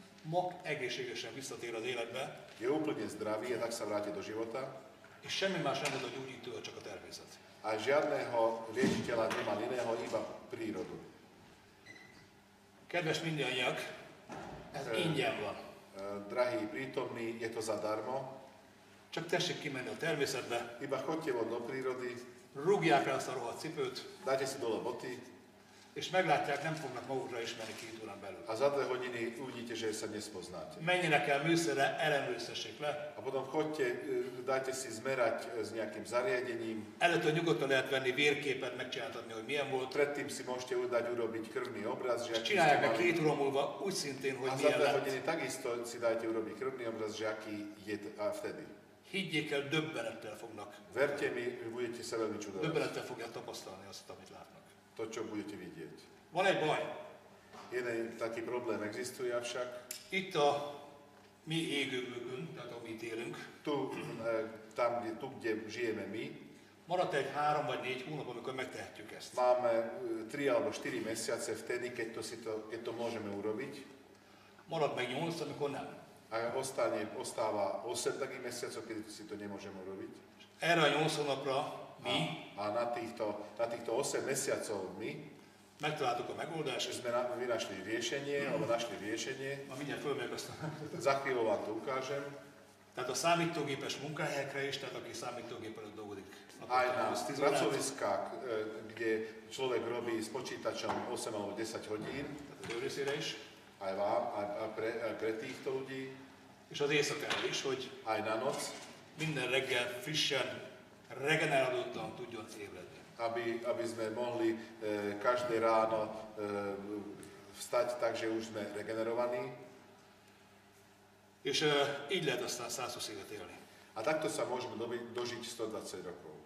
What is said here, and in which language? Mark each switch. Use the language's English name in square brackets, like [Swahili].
[Hungarian] ma egészségesen visszatér az életbe, [Slovak] je úplne zdravý a tak sa vráti do života [Hungarian] és semmi más nem tud a gyógyítő, csak a természet. [Slovak] a žiadného liečiteľa nemal iného, iba prírodu. [Hungarian] Kedves mindannyiak, ez ingyen van. [Slovak] Drahí prítomní, je to zadarmo, [Hungarian] Csak tessék kimenni a természetbe, [Slovak] iba chodte von do prírody, [Hungarian] rúgják el azt a rohadt cipőt, [Slovak] dáte si dole boty [Hungarian] és meglátják, nem fognak magukra ismerni 2 órán belül. [Slovak] a za 2 hodiny uvidíte, že sa nespoznáte. [Hungarian] Menjenek el műszerre, ellenőriztessék le. [Slovak] A potom chodte, dajte si zmerať s nejakým zariadením, [Hungarian] Előtte nyugodtan lehet venni vérképet, megcsináltatni, hogy milyen volt. [Slovak] predtým si môžete dať urobiť krvný obraz, že [Hungarian] És [Slovak] aký ste [Hungarian] csinálják meg [Slovak] mali. [Hungarian] 2 óra múlva úgy szintén, hogy [Slovak] A za [Hungarian] milyen 2 lett. [Slovak] hodiny takisto si dajte urobiť krvný obraz, že aký je vtedy. [Hungarian] Higgyék el, döbbenettel fognak. [Slovak] Verte mi, budete sa veľmi čudovať. [Hungarian] Döbbenettel fogják tapasztalni azt, amit látnak. [Slovak] To, čo budete vidieť. [Hungarian] Van egy baj. [Slovak] Jeden taký problém existuje avšak. [Hungarian] Itt a mi égővőkön, tehát ahol mi itt élünk, [Slovak] Tu, kde žijeme my, [Hungarian] maradt egy 3 vagy 4 hónap, amikor megtehetjük ezt. [Slovak] máme 3 alebo 4 mesiace vtedy, keď to môžeme urobiť. [Hungarian] Marad meg 8, amikor nem. [Slovak] A ostáva 8 takých mesiacov, keď si to nemôžeme urobiť. [Hungarian] Erre a 8 hónapra mi [Slovak] A na týchto 8 mesiacov my [Hungarian] megtaláltuk a megoldást, [Slovak] sme vynašli riešenie, alebo našli riešenie. [Hungarian] ma mindjárt fölmegyek azt. [Slovak] Za chvíľu vám to ukážem. [Hungarian] Tehát a számítógépes munkahelyekre is, tehát aki számítógép előtt dolgozik, [Slovak] Aj [Hungarian] akkor [Slovak] na [Hungarian] az 10 órát. [Slovak] pracoviskách, kde človek robí s počítačom 8 alebo 10 hodín, [Hungarian] tehát az ő részére is, [Slovak] aj vám, aj pre týchto ľudí, [Hungarian] és az éjszakára is, hogy [Slovak] aj na noc, [Hungarian] minden reggel frissen, regenerálódtan tudjon ébredni. [Slovak] aby sme mohli každé ráno vstať tak, že už sme regenerovaní. [Hungarian] És így lehet aztán 120 évet élni. [Slovak] A takto sa môžeme dožiť 120 rokov.